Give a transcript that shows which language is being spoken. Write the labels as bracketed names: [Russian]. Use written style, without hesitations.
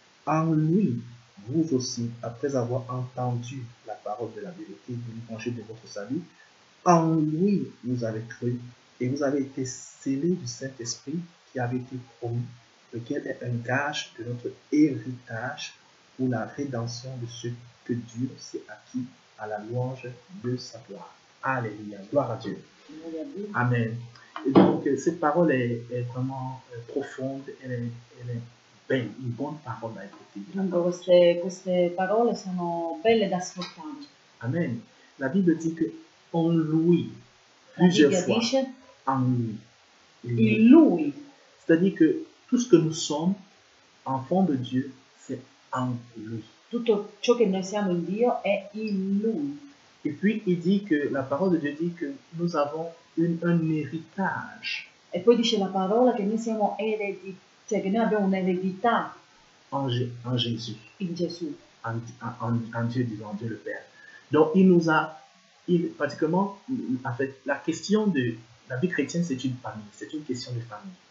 [French] En lui, vous aussi, après avoir entendu la parole de la vérité de l'évangile de votre salut, en lui vous avez cru et vous avez été scellés du Saint-Esprit qui avait été promis, lequel est un gage de notre héritage pour la rédemption de ce que Dieu s'est acquis à la louange de sa gloire. Alléluia. Gloire à Dieu. Amen. Et donc, cette parole est vraiment profonde, elle est belle, une bonne parole à écouter. Dunque queste parole sono belle da ascoltare. Amen. La Bible dit que en lui, [Italian] La [French] plusieurs [Italian] Bibbia [French] fois, [Italian] dice [French] en lui. [Italian] in Lui. [French] C'est-à-dire que tout ce que nous sommes, enfants de Dieu, c'est en lui. [Italian] Tutto ciò che noi siamo in Dio è in Lui. [French] Et puis, il dit que la parole de Dieu dit que nous avons un héritage [Italian] E poi dice la parola che noi siamo eredi, cioè che noi abbiamo un'eredità [French] en Jésus, [Italian] in Gesù. [French] en Dieu, disons, Dieu le Père. Donc, pratiquement, en fait, la question de la vie chrétienne, c'est une famille, c'est une question de famille.